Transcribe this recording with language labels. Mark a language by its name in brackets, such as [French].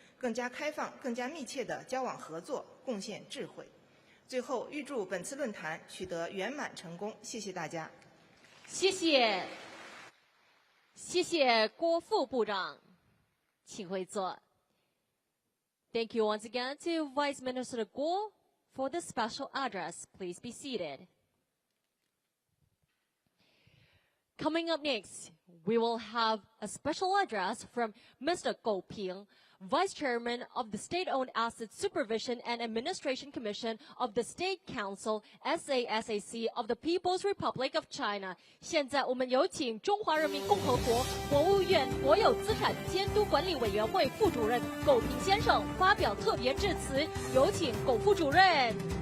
[Chinese] 更加开放、更加密切的交往合作，贡献智慧。最后，预祝本次论坛取得圆满成功。谢谢大家。谢谢，谢谢郭副部长，请回座。 [English] Thank you once again to Vice Minister Guo for the special address. Please be seated. Coming up next, we will have a special address from Mr. Goh Ping, Vice Chairman of the State-Owned Asset Supervision and Administration Commission of the State Council (SASAC) of the People's Republic of China. [Chinese] 现在我们有请中华人民共和国国务院国有资产监督管理委员会副主任苟平先生发表特别致辞，有请苟副主任。